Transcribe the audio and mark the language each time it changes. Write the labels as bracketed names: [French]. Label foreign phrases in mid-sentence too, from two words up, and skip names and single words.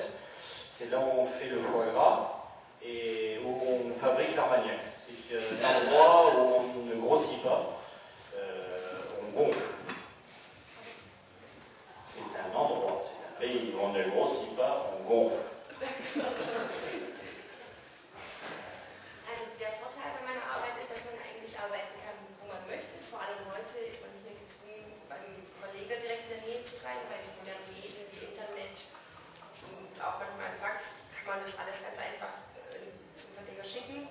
[French] C'est là où on fait le foie gras et où on fabrique l'armagnac. C'est un endroit où on ne grossit pas, on gonfle. C'est un endroit, c'est un pays où on ne grossit pas, on gonfle. [German] Also der Vorteil bei meiner Arbeit ist, dass man eigentlich arbeiten kann, wo man möchte. Vor allem heute ist man nicht mehr gezwungen, beim Kollegen direkt in der Nähe zu sein, weil die modernen Medien wie Internet und auch manchmal Fax kann man das alles ganz einfach zum Verleger schicken.